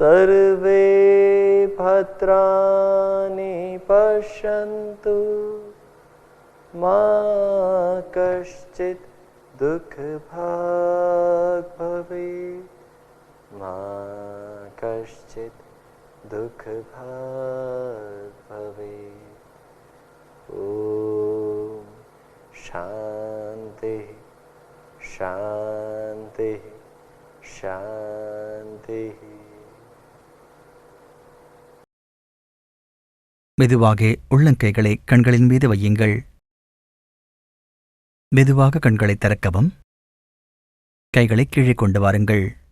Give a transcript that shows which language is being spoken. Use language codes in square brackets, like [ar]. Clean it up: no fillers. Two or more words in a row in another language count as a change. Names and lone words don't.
[sa] सर्वे भद्राणि पश्यन्तु मा कश्चित् दुःखभाग् भवेत् मा कश्चित् दुःखभाग् भवेत् ॐ शान्ति शान्ति शान्ति [ta] மெதுவாக உள்ளங்கைகளை கண்களின் மீது வையுங்கள். மெதுவாக கண்களை திறக்கவும். கைகளை கீழே கொண்டு வாருங்கள்.